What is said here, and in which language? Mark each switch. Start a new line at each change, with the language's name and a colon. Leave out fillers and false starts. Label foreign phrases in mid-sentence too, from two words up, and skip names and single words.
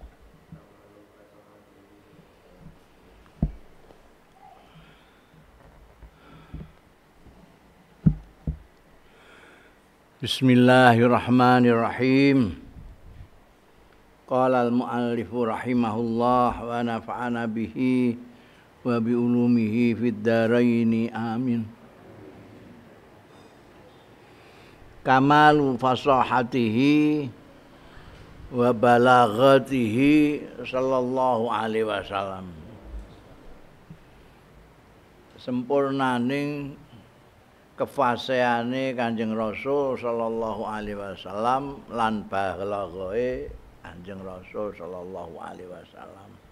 Arabic: Bismillahirrahmanirrahim. قال المؤلف رحمه الله ونفعنا به وبعلومه في الدارين آمين. كمال فصاحته وبلاغته صلى الله عليه وسلم.
Javanese: Sempurnaning kefaseane Kanjeng Rasul
Arabic: صلى الله عليه وسلم
Javanese: lan balaghae Kanjeng Rasul
Arabic: صلى الله عليه وسلم.